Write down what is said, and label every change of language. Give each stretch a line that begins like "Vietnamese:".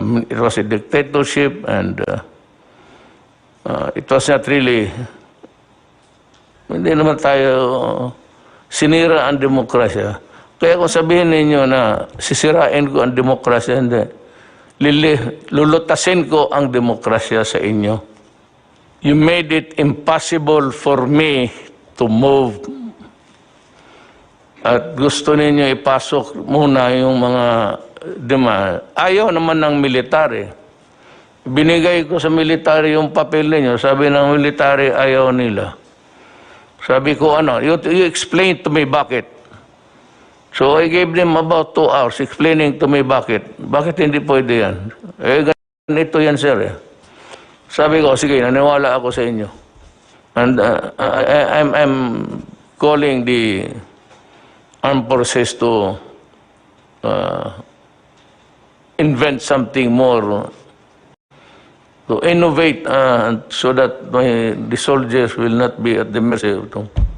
English: It was a dictatorship and it was not really,
Filipino: hindi naman tayo sinira ang demokrasya. Kaya kung sabihin ninyo na sisirain ko ang demokrasya, hindi. Lulutasin ko ang demokrasya sa inyo.
English: You made it impossible for me to move.
Filipino: At gusto ninyo ipasok muna yung mga demand. Ayaw naman ng military. Binigay ko sa military yung papel ninyo. Sabi ng military, ayaw nila.
English: Sabi ko, you explain to me
Filipino: bakit.
English: So I gave them about 2 hours explaining to me
Filipino: bakit. Bakit hindi pwede yan? Ganito yan, sir. Sabi ko, sige, naniwala ako sa inyo.
English: And I'm calling the armed forces to invent something more to innovate so that the soldiers will not be at the mercy of them.